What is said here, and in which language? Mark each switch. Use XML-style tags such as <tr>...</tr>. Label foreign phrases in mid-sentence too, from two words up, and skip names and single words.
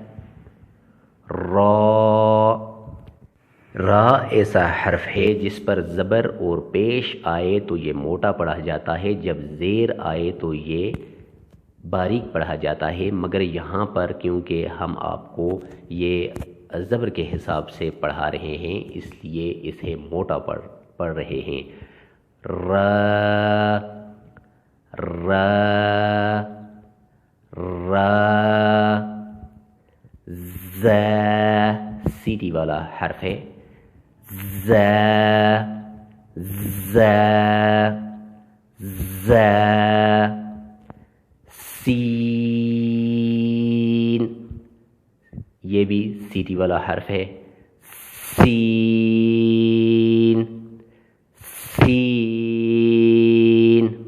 <ur>را، را ایسا حرف ہے جس پر زبر اور پیش آئے تو یہ موٹا پڑھا جاتا ہے، جب زیر آئے تو یہ باریک پڑھا جاتا ہے، مگر یہاں پر کیونکہ ہم آپ کو یہ زبر کے حساب سے پڑھا رہے ہیں اس لیے اسے موٹا پڑھ رہے ہیں۔ را، را، را۔ ز، سیٹی والا حرف ہے، ز، ز، ز۔ سین، یہ بھی سیٹی والا حرف ہے، سین، سین۔</ur>